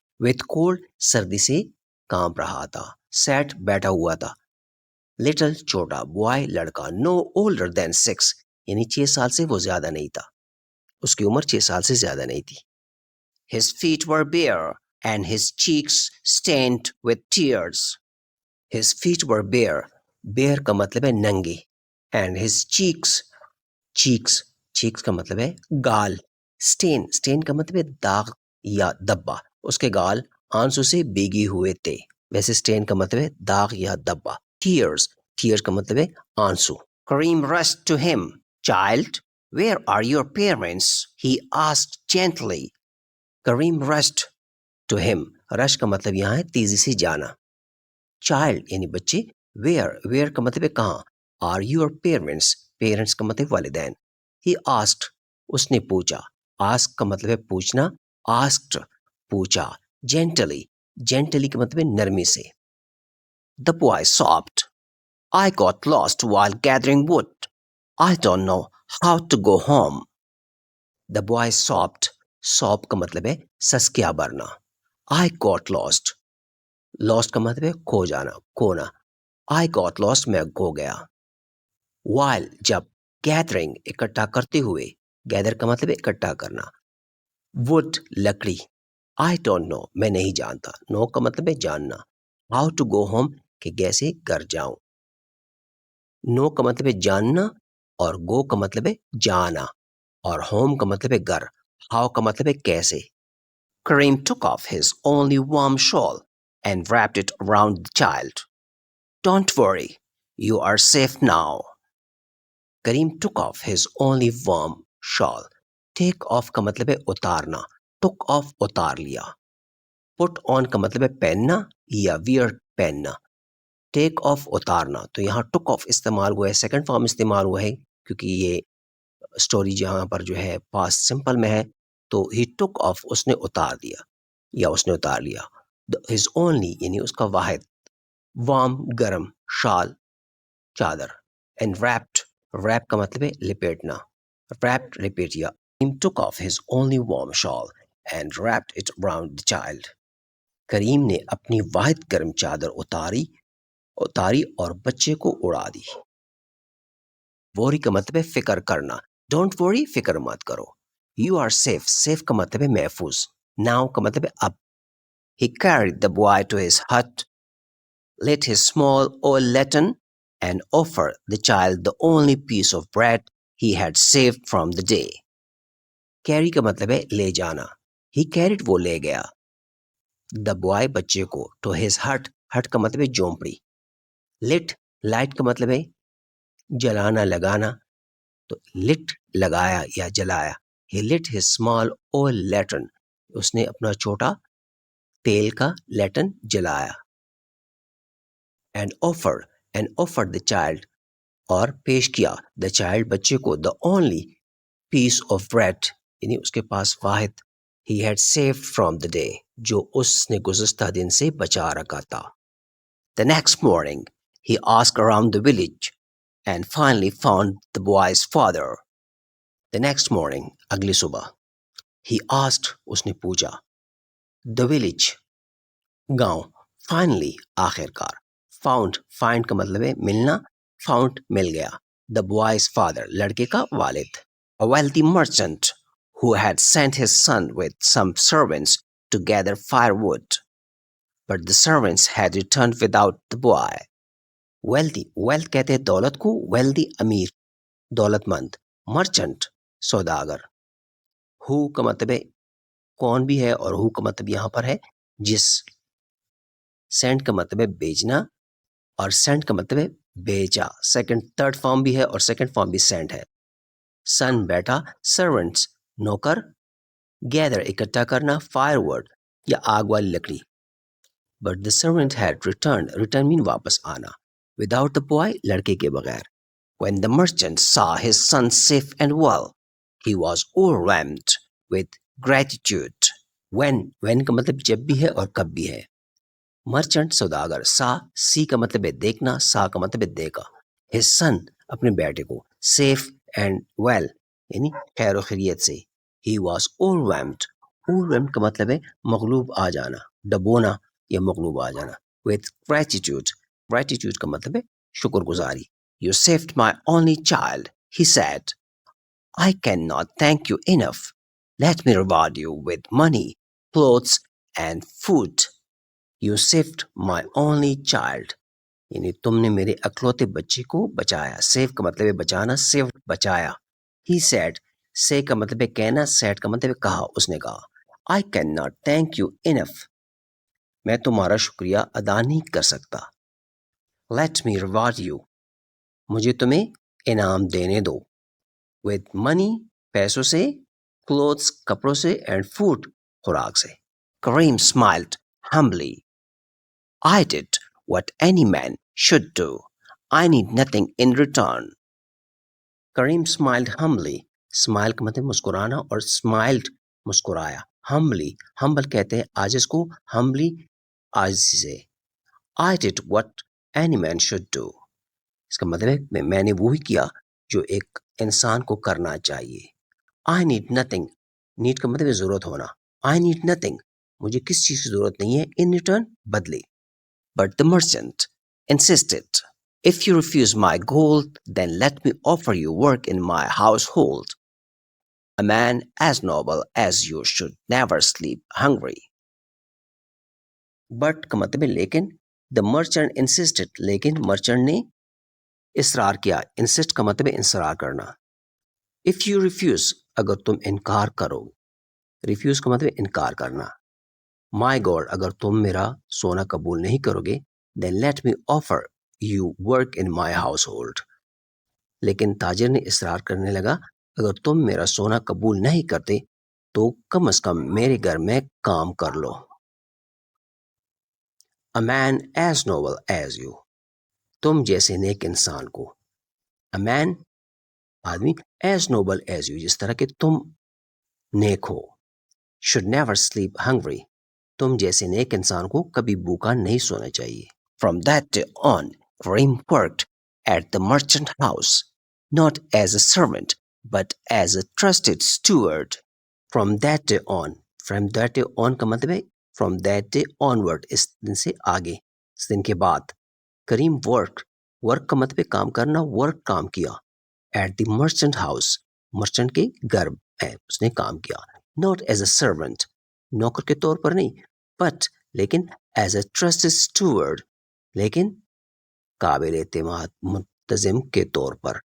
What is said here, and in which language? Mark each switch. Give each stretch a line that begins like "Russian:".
English: with cold
Urdu: سردی سے کانپ رہا تھا. sat بیٹھا ہوا تھا. little چھوٹا, boy لڑکا,
English: no older than 6
Urdu: یعنی 6 سال سے وہ زیادہ نہیں تھا. اس کی عمر 6 سال سے زیادہ نہیں تھی.
English: his feet were bare and his cheeks stained with tears. his feet were bare.
Urdu: bare کا مطلب ہے ننگے.
English: and his cheeks
Urdu: کا مطلب ہے گال. stain کا مطلب ہے داغ یا دبا. اس کے گال آنسو سے بھیگے ہوئے تھے. ویسے stain کا مطلب ہے داغ یا دبا. tears کا مطلب ہے آنسو.
English: Kareem rushed to him. Child, where are your parents? He asked gently. Kareem rushed to him.
Urdu: rush کا مطلب یہاں ہے تیزی سے جانا. child یعنی بچے. where کا مطلب ہے کہاں.
English: are your parents
Urdu: کا مطلب والدین.
English: he asked
Urdu: اس نے پوچھا. ask کا مطلب ہے پوچھنا. asked پوچھا. gently کا مطلب ہے نرمی سے.
English: The boy sobbed. I got lost while gathering wood. I don't know how to go home. The boy sobbed.
Urdu: sob کا مطلب ہے سسکیا بھرنا.
English: I got lost.
Urdu: lost کا مطلب ہے کھو جانا, کھونا.
English: I got lost
Urdu: میں کھو گیا. while جب, gathering اکٹھا کرتے ہوئے. gather کا مطلب ہے اکٹھا کرنا. wood لکڑی.
English: I don't know
Urdu: میں نہیں جانتا. know کا مطلب ہے جاننا.
English: how to go home
Urdu: کہ کیسے گھر جاؤں. know کا مطلب ہے جاننا اور go کا مطلب ہے جانا اور home کا مطلب ہے گھر. how کا مطلب ہے کیسے.
English: Kareem took off his only warm shawl and wrapped it around the child. Don't worry, you are safe now. Kareem took off his only warm shawl.
Urdu: Take off کا مطلب ہے اتارنا. took off اتار لیا. put on کا مطلب ہے پہننا یا wear پہننا. ٹیک آف اتارنا. تو یہاں ٹک آف استعمال ہوا ہے, سیکنڈ فارم استعمال ہوا ہے کیونکہ یہ اسٹوری جہاں پر جو ہے پاسٹ سمپل میں ہے. تو ہی ٹک آف اس نے اتار دیا یا اس نے اتار لیا.
English: his only
Urdu: یعنی اس کا واحد. وارم گرم, شال چادر. اینڈ ریپ کا مطلب ہے لپیٹنا. Rapid لپیٹیا.
English: Kareem took off his only warm shawl and wrapped it around the child.
Urdu: کریم نے اپنی واحد گرم چادر اتاری اور بچے کو اڑا دی. worry کا مطلب ہے فکر کرنا.
English: don't worry
Urdu: فکر مت کرو.
English: you are safe
Urdu: کا مطلب ہے محفوظ. now کا مطلب ہے اب.
English: he carried the boy to his hut, lit his small oil lantern and offered the child the only piece of bread he had saved from the day.
Urdu: carry کا مطلب ہے لے جانا.
English: he carried
Urdu: وہ لے گیا.
English: the boy
Urdu: بچے کو.
English: to his hut
Urdu: کا مطلب ہے جھونپڑی. لائٹ کا مطلب ہے جلانا لگانا. تو لٹ لگایا یا جلایا.
English: he lit his small oil lantern.
Urdu: اس نے اپنا چھوٹا تیل کا لیٹن جلایا.
English: and offered the child
Urdu: اور پیش کیا
English: the child
Urdu: بچے کو
English: the only piece of bread
Urdu: یعنی اس کے پاس واحد
English: he had saved from the day
Urdu: جو اس نے گزشتہ دن سے بچا رکھا تھا.
English: The next morning he asked around the village and finally found the boy's father. The next morning
Urdu: اگلی صبح.
English: he asked
Urdu: اس نے پوچھا.
English: the village
Urdu: گاؤں. finally آخر کار. find کا مطلب ہے ملنا. found مل گیا.
English: the boy's father
Urdu: لڑکے کا والد.
English: a wealthy merchant who had sent his son with some servants to gather firewood, but the servants had returned without the boy.
Urdu: wealth کہتے ہیں دولت کو. wealthy امیر دولت مند. merchant سوداگر. who کا مطلب ہے کون بھی ہے اور who کا مطلب یہاں پر ہے جس. send کا مطلب ہے بیچنا اور send کا مطلب ہے بیچا. تھرڈ فارم بھی ہے اور سیکنڈ فارم بھی send ہے. son بیٹا. servants نوکر. gather اکٹھا کرنا. firewood یا آگ والی لکڑی.
English: but the servant had returned. return mean
Urdu: واپس آنا.
English: without the boy
Urdu: لڑکے کے بغیر.
English: when the merchant saw his son safe and well, he was overwhelmed with gratitude.
Urdu: when کا مطلب جب بھی ہے اور کب بھی ہے. مرچنٹ سوداگر. سی کا مطلب ہے دیکھنا. سا کا مطلب ہے دیکھا.
English: his son
Urdu: اپنے بیٹے کو.
English: safe and well
Urdu: یعنی خیر و خیریت سے.
English: he was overwhelmed
Urdu: کا مطلب ہے مغلوب آ جانا. ڈبونا یا مغلوب آ جانا.
English: with gratitude.
Urdu: gratitude کا مطلب ہے شکر گزاری.
English: You saved my only child, he said. I cannot thank you enough. Let me reward you with money, clothes and food. You saved my only child.
Urdu: یعنی تم نے میرے اکلوتے بچے کو بچایا. سیو کا مطلب ہے بچانا, سیو بچایا.
English: He said.
Urdu: say کا مطلب ہے کہنا, said کا مطلب ہے کہا, اس نے کہا.
English: I cannot thank you enough.
Urdu: میں تمہارا شکریہ ادا نہیں کر سکتا.
English: Let me reward you.
Urdu: مجھے تمہیں انعام دینے دو.
English: with money
Urdu: پیسوں سے, clothes کپڑوں سے,
English: and food
Urdu: خوراک سے.
English: Kareem smiled humbly. I did what any man should do. I need nothing in return. Kareem smiled humbly.
Urdu: Smile کا مطلب مسکرانا اور smiled مسکرایا.
English: Humbly.
Urdu: Humble کہتے ہیں عاجز کو, humbly عاجزی سے.
English: I did what any man should do.
Urdu: اس کا مطلب ہے میں نے وہی کیا جو ایک انسان کو کرنا چاہیے.
English: I need nothing.
Urdu: need کا مطلب ہے ضرورت ہونا.
English: I need nothing.
Urdu: مجھے کس چیز کی ضرورت نہیں ہے.
English: in return بدلے. But the merchant insisted. If you refuse my gold, then let me offer you work in my household. A man as noble as you should never sleep hungry.
Urdu: But کا مطلب ہے لیکن.
English: The merchant insisted.
Urdu: لیکن merchant نے اصرار کیا. insist کا مطلب ہے اصرار کرنا.
English: If you refuse,
Urdu: اگر تم انکار کرو. refuse کا مطلب ہے انکار کرنا.
English: My God,
Urdu: اگر تم میرا سونا قبول نہیں کرو گے,
English: then let me offer you work in my household.
Urdu: لیکن تاجر نے اصرار کرنے لگا, اگر تم میرا سونا قبول نہیں کرتے تو کم از کم میرے گھر میں کام کر لو.
English: A man as noble as you.
Urdu: تم جیسے نیک انسان کو. A man آدمی,
English: as noble as you
Urdu: جس طرح کہ تم نیک ہو.
English: Should never sleep hungry.
Urdu: تم جیسے نیک انسان کو کبھی بھوکا نہیں سونا چاہیے.
English: From that day on, Kareem worked at the merchant house, not as a servant, but as a trusted steward. From that day on. From that day on
Urdu: کا مطلب ہے
English: from that day onward,
Urdu: اس دن سے آگے, اس دن کے بعد. کریم work کا مطلب ہے کام کرنا, work کام کیا.
English: at the merchant house,
Urdu: merchant کے گھر میں اس نے کام کیا.
English: not as a servant,
Urdu: نوکر کے طور پر نہیں, but لیکن
English: as a trusted steward,
Urdu: لیکن قابل اعتماد منتظم کے طور پر.